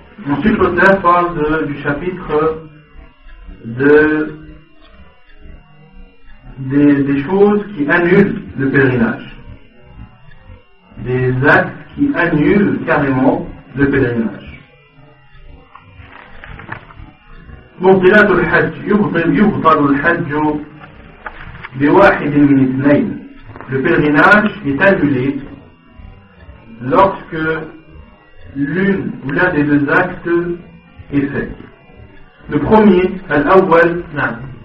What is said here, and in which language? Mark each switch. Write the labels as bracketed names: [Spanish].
[French] Ensuite l'auteur parle du chapitre des choses qui annulent le pèlerinage, des actes qui annulent carrément le pèlerinage. [Arabic] مبطلات الحج يبطل الحج بواحد من اثنين. [French] Le pèlerinage est annulé lorsque l'une ou l'un des deux actes est fait. Le premier, al-awwal, نعم.